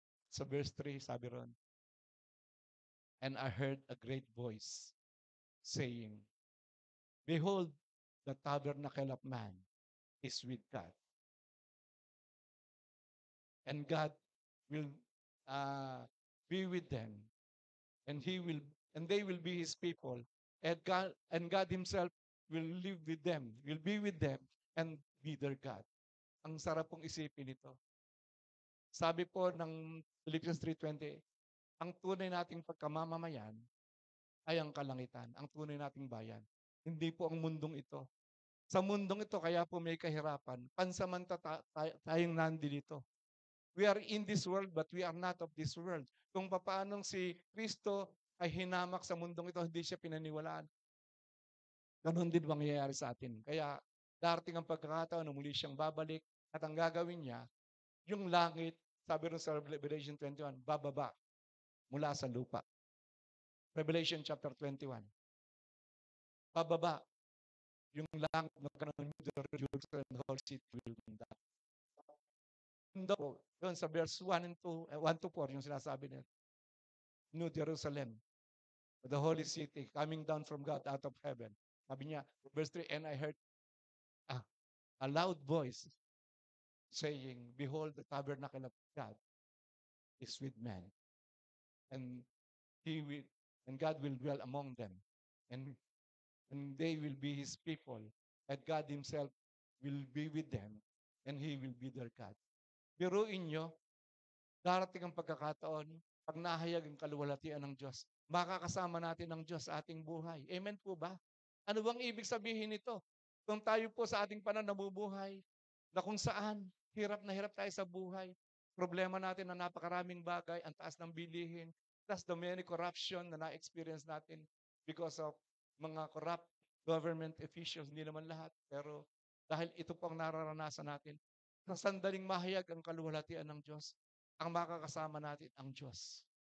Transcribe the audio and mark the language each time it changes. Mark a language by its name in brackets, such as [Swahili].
[Filipino] Sa verse 3, sabi ron, [English] and I heard a great voice saying, behold, the tabernacle of man is with God. And God will be with them, and they will be his people. And God himself will live with them, will be with them, and be their God. [Filipino] Ang sarap pong isipin ito. Sabi po ng Philippians 3:20, ang tunay nating pagkamamamayan ay ang kalangitan, ang tunay nating bayan. Hindi po ang mundong ito. Sa mundong ito, kaya po may kahirapan, pansamantala tayong nandito. [English] We are in this world, but we are not of this world. [Filipino] Kung paanong si Kristo ay hinamak sa mundong ito, hindi siya pinaniwalaan. Ganon din mangyayari sa atin. Kaya darating ang pagkakataon na muli siyang babalik at ang gagawin niya, yung langit, sabi rin sa Revelation 21, bababa mula sa lupa. Revelation chapter 21. Bababa. Yung langit magkaroon ng [English] Jerusalem and the whole city will come down. [Filipino] Yun sa verse 1 and 2, 1 to 4, yung sinasabi niya. New Jerusalem. [English] the holy city, coming down from God out of heaven. [Filipino] Sabi niya, [English] verse 3, and I heard a, a loud voice saying, behold, the tabernacle of God is with men, and he will, and God will dwell among them, and they will be his people, and God himself will be with them, and he will be their God. [Filipino] Biruin nyo, darating ang pagkakataon, pag nahayag ang kaluwalhatian ng Diyos, makakasama natin ang Diyos sa ating buhay. Amen po ba? Ano bang ibig sabihin nito? Kung tayo po sa ating panahon nabubuhay, na kung saan, hirap na hirap tayo sa buhay, problema natin na napakaraming bagay, ang taas ng bilihin, [English] plus the many corruption [Filipino] na na-experience natin [English] because of [Filipino] mga corrupt government officials, hindi naman lahat, pero dahil ito po ang nararanasan natin, sa sandaling mahayag ang kaluwalhatian ng Diyos, ang makakasama natin ang Diyos.